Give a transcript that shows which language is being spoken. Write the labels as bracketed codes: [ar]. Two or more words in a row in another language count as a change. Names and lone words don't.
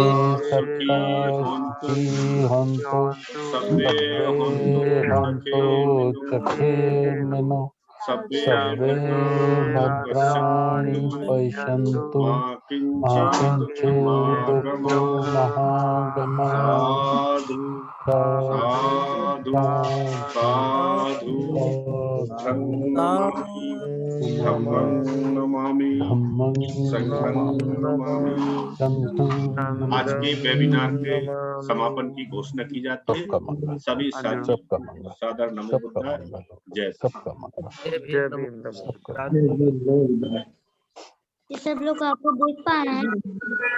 [pi] सत्ता सुखी हंतो सब्बे हंतो चखे मिनो सब्बे भद्राणि पश्यन्तु मा किंचित् दुःख महागमा। साधु साधु धम्मं नमामि संघं नमामि। [hi] आज के वेबिनार के समापन की घोषणा की जाती है। सभी साथी सादर नमो बुद्धाय, जय सबका मंगल। जय भीम। ये सब लोग आपको देख पा रहे हैं।